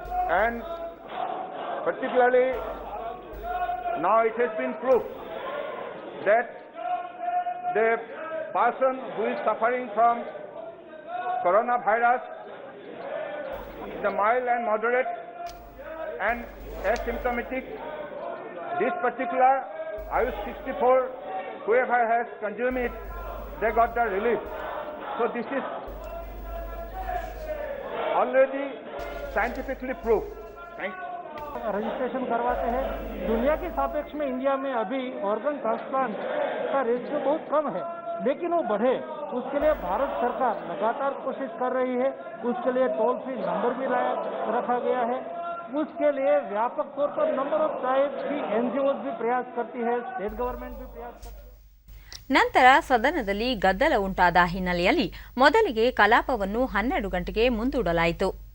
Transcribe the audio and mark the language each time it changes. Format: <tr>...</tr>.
<en>And particularly now it has been proved that the person who is suffering from coronavirus, the mild and moderate and asymptomatic, this particular Ayush 64, whoever has consumed it, they got the relief. So this is already scientifically proved. Thanks.</en> <hi>Registration करवाते हैं। दुनिया के सापेक्ष में India में अभी organ transplant का ratio बहुत कम है, लेकिन वो बढ़े उसके लिए भारत सरकार लगातार कोशिश कर रही है। उसके लिए टोल फ्री नंबर भी रखा गया है। उसके लिए व्यापक तौर पर नंबर ऑफ टाइप की एनजीओज भी प्रयास करती है, स्टेट गवर्नमेंट भी प्रयास करती है।</hi> <kn>ನಂತರ ಸದನದಲ್ಲಿ ಗದ್ದಲ ಉಂಟಾದ ಹಿನ್ನೆಲೆಯಲ್ಲಿ ಮೊದಲಿಗೆ ಕಲಾಪವನ್ನು 12 ಗಂಟೆಗೆ ಮುಂದೂಡಲಾಯಿತು.</kn>